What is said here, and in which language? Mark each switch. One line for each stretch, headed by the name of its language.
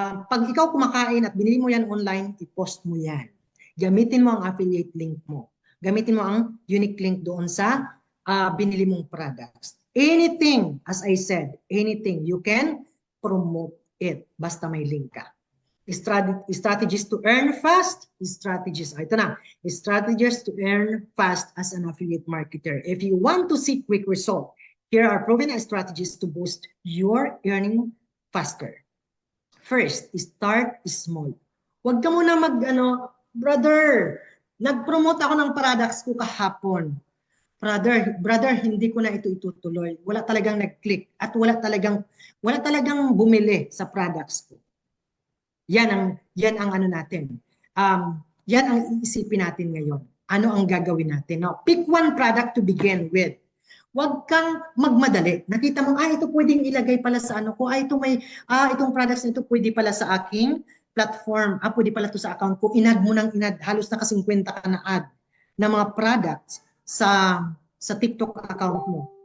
Filipino: Pag ikaw kumakain at binili mo yan online, i-post mo yan. Gamitin mo ang affiliate link mo. Gamitin mo ang unique link doon sa binili mong products.
English: Anything, as I said, anything, you can promote it.
Filipino: Basta may link ka.
English: Strategies to earn fast.
Filipino: Ito na.
English: Strategies to earn fast as an affiliate marketer. If you want to see quick result, here are proven strategies to boost your earning faster. First, start small.
Filipino: Huwag ka muna brother, nag-promote ako ng products ko kahapon. Brother, hindi ko na ito itutuloy. Wala talagang nag-click at wala talagang bumili sa products ko. Yan ang ano natin. Yan ang iisipin natin ngayon. Ano ang gagawin natin?
English: Now, pick one product to begin with.
Filipino: Huwag kang magmadali. Nakita mo, ito pwedeng ilagay pala sa ano ko. Itong products na ito pwede pala sa aking platform. Pwede pala ito sa account ko. Inad mo ng inad. Halos naka 50 ka na ad na mga products sa TikTok account mo.